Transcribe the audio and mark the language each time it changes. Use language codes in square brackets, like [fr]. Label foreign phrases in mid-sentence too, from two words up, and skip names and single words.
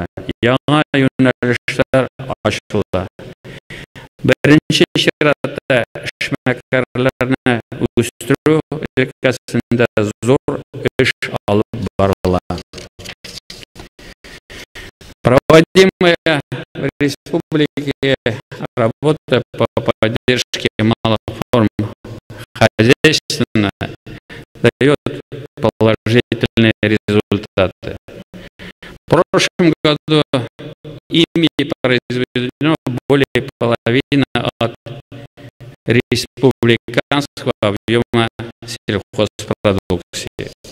[tt] Яңа юнәлешләр ачылды. Birinchi чиратта эшмәкәрләрне үстерү өлкәсендә зур эш алып барыла. [ru] Проводимая в республике работа по поддержке малых форм хозяйственно дает положительные результаты. В прошлом году ими произведено более половины от республиканского объема сельхозпродукции.